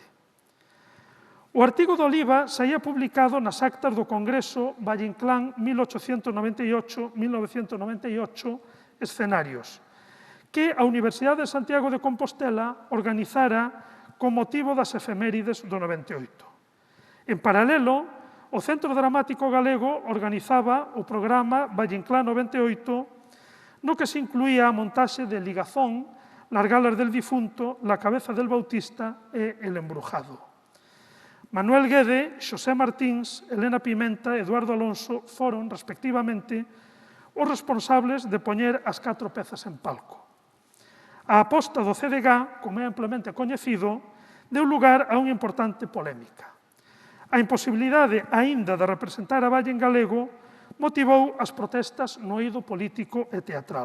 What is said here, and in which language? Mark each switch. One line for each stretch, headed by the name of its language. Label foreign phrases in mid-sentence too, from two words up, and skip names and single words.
Galician: O artigo de Oliva saía publicado nas actas do Congreso Valle Inclán 1898-1998 Escenarios, que a Universidade de Santiago de Compostela organizara con motivo das efemérides do 98. En paralelo, o Centro Dramático Galego organizaba o programa Valle Inclán 98, no que se incluía a montaxe de Ligazón, Las Galas del Difunto, La Cabeza del Bautista e El Embrujado. Manuel Guede, Xosé Martins, Elena Pimenta e Eduardo Alonso foron, respectivamente, os responsables de poñer as 4 pezas en palco. A aposta do CDG, como é amplamente coñecido, deu lugar a unha importante polémica. A imposibilidade, aínda, de representar a Valle en galego motivou as protestas no eido político e teatral.